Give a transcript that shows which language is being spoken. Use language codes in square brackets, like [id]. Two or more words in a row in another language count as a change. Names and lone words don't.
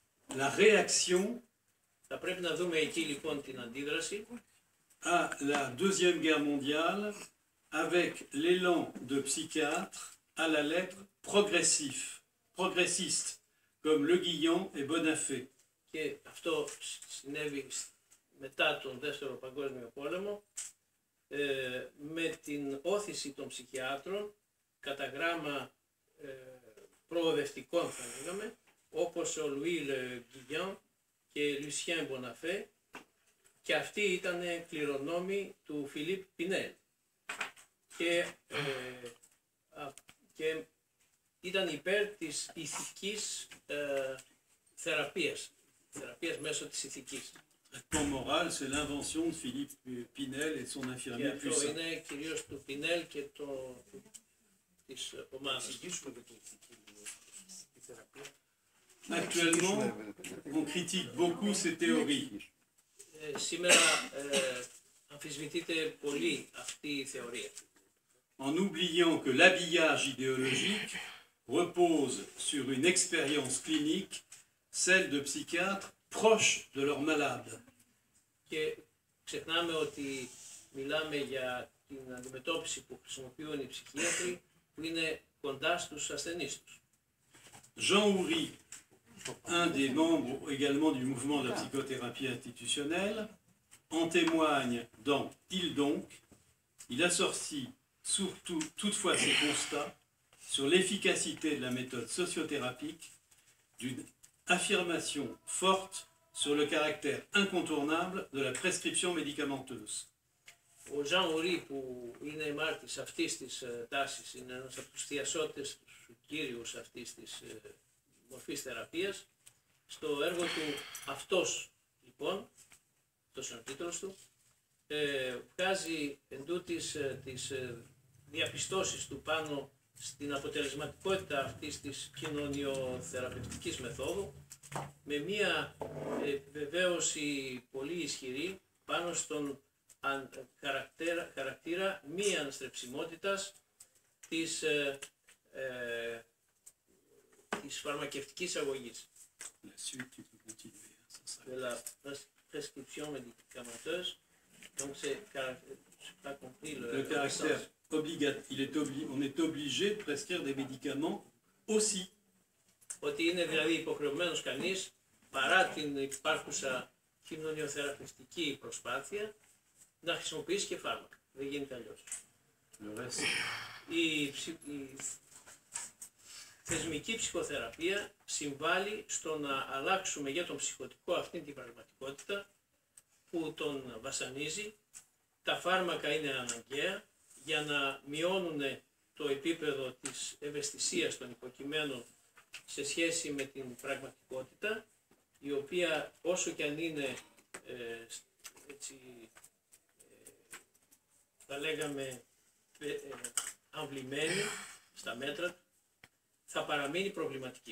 [fr] la réaction [el] Θα πρέπει να δούμε εκεί λοιπόν την αντίδραση [fr] à la Deuxième Guerre mondiale avec l'élan de psychiatres à la lettre progressiste, comme Le Guillon et Bonafé. [el] και αυτό συνέβη μετά τον Δεύτερο Παγκόσμιο Πόλεμο με την όθηση των ψυχιάτρων κατά γράμμα προοδευτικών θα λέγαμε, όπως ο Λουί Le Guillon και Lucien Bonafé, και αυτοί ήταν κληρονόμοι του Φιλίπ Πινέλ και ήταν υπέρ της ηθικής θεραπείας μέσω της ηθικής. [fr] Traitement moral, c'est l'invention de Philippe Pinel et de son [el] Και [fr] infirmier [el] αυτό [fr] puissant. [el] είναι κυρίως του Πινέλ και της ομάδας. [fr] Actuellement, on critique beaucoup ces théories. [el] Σήμερα αμφισβητείται πολύ αυτή η θεωρία. [fr] En oubliant que l'habillage idéologique repose sur une expérience clinique, celle de psychiatres proches de leurs malades. [el] Και ξεχνάμε ότι μιλάμε για την αντιμετώπιση που χρησιμοποιούν οι ψυχίατροι που είναι κοντά στους ασθενείς τους. [fr] Jean Houry, un des membres également du mouvement de la psychothérapie institutionnelle, en témoigne dans Il donc. Il associe surtout toutefois ses constats sur l'efficacité de la méthode sociothérapique d'une affirmation forte sur le caractère incontournable de la prescription médicamenteuse. [el] Ο Ζαν Ουρί, που είναι μάρτης αυτής της τάσης, είναι ένας από τους θειασότες, τους κύριους αυτής της μορφής θεραπείας, στο έργο του «Αυτός», λοιπόν, αυτός είναι ο τίτλος του, βγάζει εντούτοις τις διαπιστώσεις του πάνω στην αποτελεσματικότητα αυτής της κοινωνιοθεραπευτικής μεθόδου, με μία βεβαίωση πολύ ισχυρή πάνω στον χαρακτήρα μη αναστρεψιμότητας της φαρμακευτικής αγωγής. [fr] La suite, tu peux continuer. Ça sera- De la prescription médicamenteuse. Donc c'est pas compris Le caractère on est obligé de prescrire des médicaments aussi. [el] Ότι είναι δηλαδή υποχρεωμένος κανείς, παρά την υπάρχουσα κοινωνιοθεραπευτική προσπάθεια, να χρησιμοποιήσει και φάρμακα. Δεν γίνεται αλλιώς. [fr] Le reste, [el] Η θεσμική ψυχοθεραπεία συμβάλλει στο να αλλάξουμε για τον ψυχοτικό αυτήν την πραγματικότητα που τον βασανίζει. Τα φάρμακα είναι αναγκαία για να μειώνουν το επίπεδο της ευαισθησίας των υποκειμένων σε σχέση με την πραγματικότητα, η οποία όσο και αν είναι έτσι, θα λέγαμε αμβλημένη στα μέτρα, θα παραμείνει προβληματική.